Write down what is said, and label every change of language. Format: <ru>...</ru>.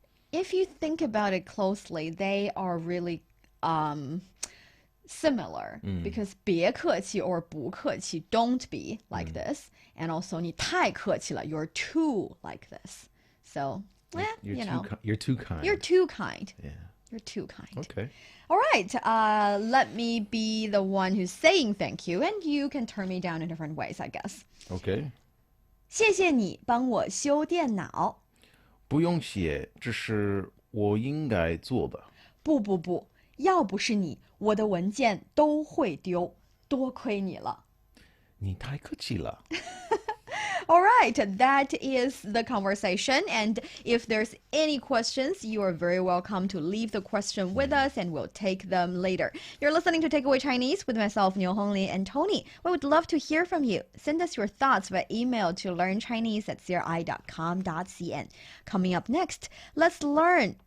<en>If you think about it closely, they are really similar because</en> <zh>别客气</zh> <en>or</en> <zh>不客气</zh> <en>don't be like this, and also</en> <zh>你太客气了</zh> <en>you're too like this. So, you're too kind. you're too kind. Yeah. You're too kind. Okay. All right, let me be the one who's saying thank you, and you can turn me down in different ways, I guess. Okay.</en> <zh>谢谢你帮我修电脑。不用谢，这是我应该做的。不，要不是你，我的文件都会丢，多亏你了。你太客气了。</zh> <en>All right, that is the conversation. And if there's any questions, you are very welcome to leave the question with us and we'll take them later. You're listening to Takeaway Chinese with myself, Niuniu and Tony. We would love to hear from you. Send us your thoughts by email to learnchinese@cri.com.cn. Coming up next, let's learn</en>